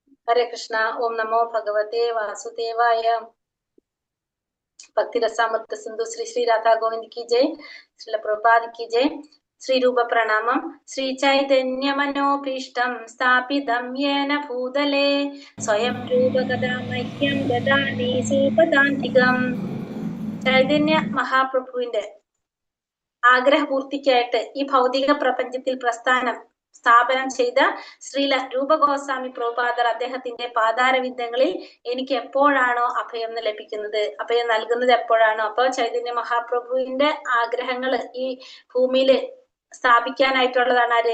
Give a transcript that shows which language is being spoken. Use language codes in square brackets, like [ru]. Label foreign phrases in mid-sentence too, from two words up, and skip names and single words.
[sa] ഹരേ കൃഷ്ണ. ഓം നമോ ഭഗവതേ വാസുദേവായ. ഭക്തി രസാമൃത സിന്ധു ശ്രീ ശ്രീ രാധാ ഗോവിന്ദ് [hi] की जय. श्रील प्रभुपाद की जय. श्री रूप प्रणामम. [sa] श्री चैतन्य मनोभीष्टं स्थापितं येन भूतले स्वयं रूप कदा मह्यं ददाति स्वपदान्तिकं. [ml] ചൈതന്യ മഹാപ്രഭുവിന്റെ ആഗ്രഹപൂർത്തിക്കായിട്ട് ഈ ഭൗതിക പ്രപഞ്ചത്തിൽ സ്ഥാപനം ചെയ്ത ശ്രീല രൂപഗോസ്വാമി പ്രഭുപാദർ അദ്ദേഹത്തിന്റെ പാതാരവിന്ദങ്ങളിൽ എനിക്ക് എപ്പോഴാണോ അഭയം ലഭിക്കുന്നത്, അഭയം നൽകുന്നത് എപ്പോഴാണോ, അപ്പൊ ചൈതന്യ മഹാപ്രഭുവിന്റെ ആഗ്രഹങ്ങൾ ഈ ഭൂമിയിൽ സ്ഥാപിക്കാനായിട്ടുള്ളതാണ് ആര്?